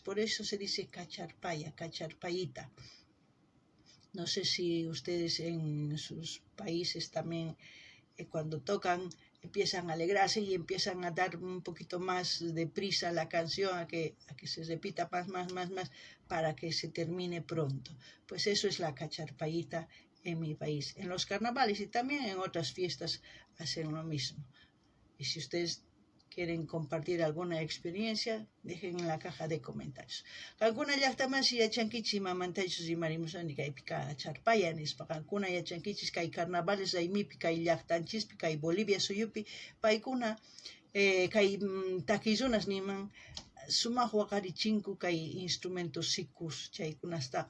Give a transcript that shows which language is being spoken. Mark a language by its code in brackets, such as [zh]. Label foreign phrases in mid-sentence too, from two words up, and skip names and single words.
[es] Por eso se dice cacharpaya, cacharpayita. No sé si ustedes en sus países también cuando tocan empiezan a alegrarse y empiezan a dar un poquito más de prisa la canción a que se repita más para que se termine pronto. Pues eso es la cacharpayita en mi país. En los carnavales y también en otras fiestas hacen lo mismo. Y si ustedes quieren compartir alguna experiencia, dejen en la caja de comentarios. [qu] Kankuna llaqtamansi yachankichis mamantachus rimarimusani kaypi kacharpaya nispa. Kankuna yachankichis kay carnavales raymipi, kay llaqtanchispi, kay Bolivia suyupi, paykuna kay takiyrunas niman sumaq waqarichinku kay instrumentos sikus chaykunastaqa.